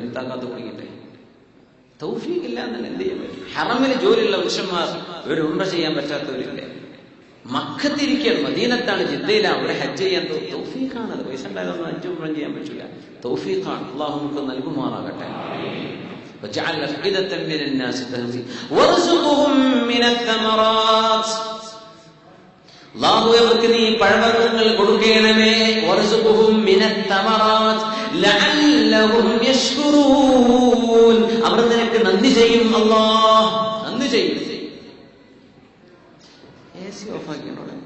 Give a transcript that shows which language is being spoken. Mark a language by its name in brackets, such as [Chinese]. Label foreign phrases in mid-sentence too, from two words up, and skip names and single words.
[Malayalam] എന്താക്കാത്ത കുടിക്കട്ടെ, തൗഫീഖില്ല എന്നല്ല എന്ത് ചെയ്യാൻ പറ്റും. ഹറമിൽ ജോലിയുള്ള പുരുഷന്മാർ ഒരു ഉംറ ചെയ്യാൻ പറ്റാത്തവരില്ല. മക്കത്തിരിക്കുകയാണ്, മദീനത്താണ്, ജിദ്ദയിലാണ്, ഒരു ഹജ്ജ് ചെയ്യാൻ തൗഫീഖാണ്. അത് പൈസ ഉണ്ടായതൊന്നും ഹജ്ജ് ഉംറ ചെയ്യാൻ പറ്റില്ല. തൗഫീഖാണ്. അല്ലാഹു നമുക്ക് നൽകുമാറാകട്ടെ. [Arabic] وجعل أفئدة من الناس تهوي وارزقهم من الثمرات. [Malayalam] അല്ലാഹു അവർക്ക് നീ പഴവർഗ്ഗങ്ങൾ കൊടുക്കണമേ. [Arabic] وارزقهم من الثمرات لعلهم يشكرون. [Malayalam] അവർ നിനക്ക് നന്ദി ചെയ്യും. അല്ലാഹ് നന്ദി ചെയ്യും. [English] AC off [Malayalam] ആക്കിയോ?